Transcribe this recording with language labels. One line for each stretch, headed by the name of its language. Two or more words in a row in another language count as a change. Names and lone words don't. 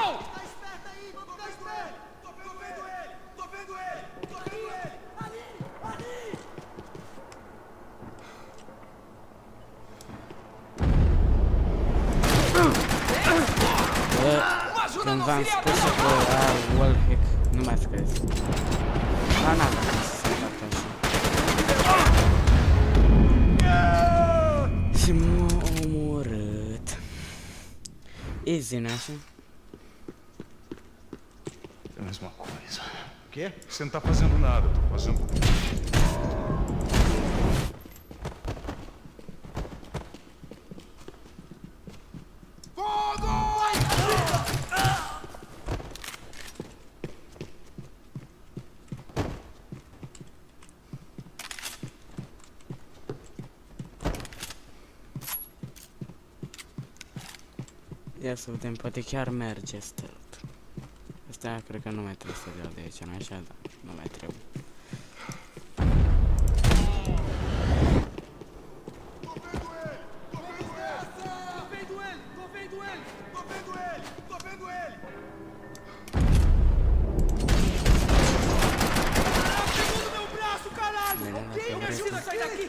Portuguese: Tá esperto aí, vamos dar ele! Tô vendo ele! Tô vendo ele! Tô vendo ele! Ali! Ali!
Romanian: Când v-am spus să vă wallhack, nu mai scrieți. Dar n-aveam să fac așa. Și m-a omorât. Easy, n așa?
Portuguese: É a mesma coisa. Quê? Você não tá fazendo nada, tô fazendo... Fogo!
Romanian: Ia să vedem, poate chiar merge stealth. Asta cred că nu mai trebuie să dea de aici, nu așa? Da, nu mai trebuie.
Portuguese: Quem me ajuda a sair daqui?